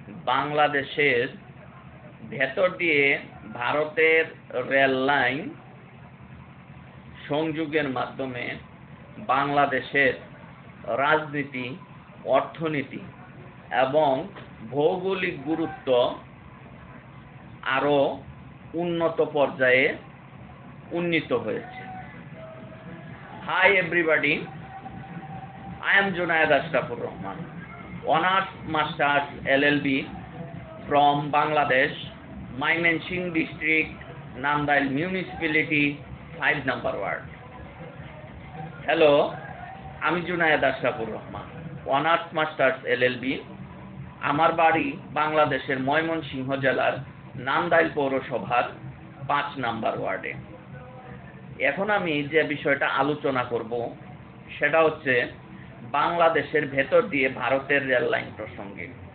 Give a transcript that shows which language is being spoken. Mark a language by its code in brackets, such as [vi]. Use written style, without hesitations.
[bn] বাংলাদেশের ভেতর দিয়ে ভারতের রেল লাইন সংযোগের মাধ্যমে বাংলাদেশের রাজনীতি, অর্থনীতি এবং ভৌগোলিক গুরুত্ব আরো উন্নত পর্যায়ে উন্নীত হয়েছে। [en] Hi everybody, I am Junaid Ashrafur Rahman, Honours Masters LLB from Bangladesh, Mymensingh District, Namdayl Municipality, 5 number ward. [bn] Hello, আমি Junaid Ashrafur Rahman, honours masters LLB. আমার বাড়ি বাংলাদেশের ময়মনসিংহ জেলার নান্দাইল পৌরসভার 5 নাম্বার ওয়ার্ডে। এখন আমি যে বিষয়টা আলোচনা করব সেটা হচ্ছে বাংলাদেশের ভেতর দিয়ে ভারতের রেল লাইন প্রসঙ্গে।